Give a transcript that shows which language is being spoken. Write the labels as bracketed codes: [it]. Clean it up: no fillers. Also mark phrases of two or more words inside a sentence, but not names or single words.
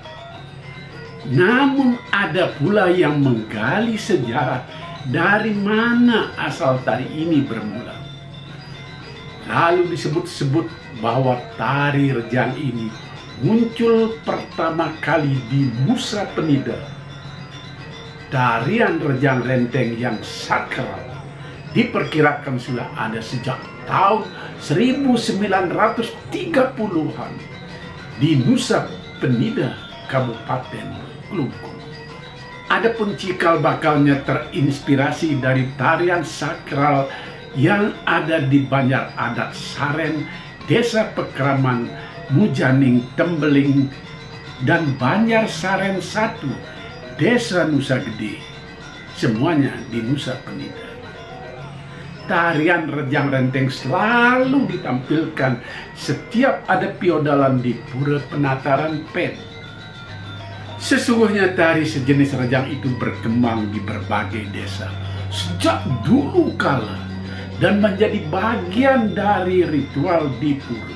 [id] Namun ada pula yang menggali sejarah dari mana asal tari ini bermula. Lalu disebut-sebut bahwa tari rejang ini muncul pertama kali di Nusa Penida. Tarian rejang renteng yang sakral diperkirakan sudah ada sejak tahun 1930-an di Nusa Penida, Kabupaten Klungkung. Adapun cikal bakalnya terinspirasi dari tarian sakral yang ada di Banjar Adat Saren, Desa Pekraman, Mujaning, Tembeling, dan Banjar Saren 1, Desa Nusa Gede, semuanya di Nusa Penida. Tarian rejang renteng selalu ditampilkan setiap ada piodalan di Pura Penataran Pen. Sesungguhnya tari sejenis rejang itu berkembang di berbagai desa sejak dulu kala dan menjadi bagian dari ritual di pura.